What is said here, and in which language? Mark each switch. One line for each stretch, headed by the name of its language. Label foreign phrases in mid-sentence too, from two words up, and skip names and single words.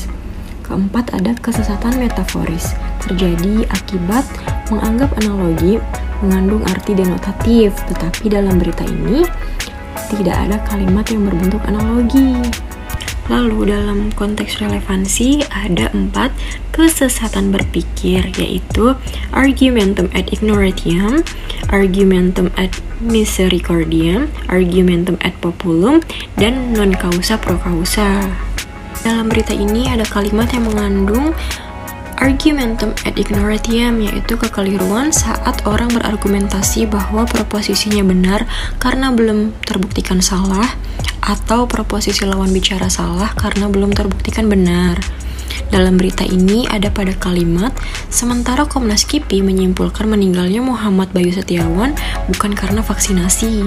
Indonesian: Keempat ada kesesatan metaforis, terjadi akibat menganggap analogi mengandung arti denotatif, tetapi dalam berita ini tidak ada kalimat yang berbentuk analogi. Lalu dalam konteks relevansi ada 4 kesesatan berpikir, yaitu
Latin: argumentum ad ignorantiam, argumentum ad misericordiam, argumentum ad populum,
Indonesian: dan
Latin: non causa pro causa.
Indonesian: Dalam berita ini ada kalimat yang mengandung
Latin: argumentum ad ignorantiam,
Indonesian: yaitu kekeliruan saat orang berargumentasi bahwa proposisinya benar karena belum terbuktikan salah, atau proposisi lawan bicara salah karena belum terbuktikan benar. Dalam berita ini ada pada kalimat, sementara Komnas KIPI menyimpulkan meninggalnya Muhammad Bayu Setiawan bukan karena vaksinasi.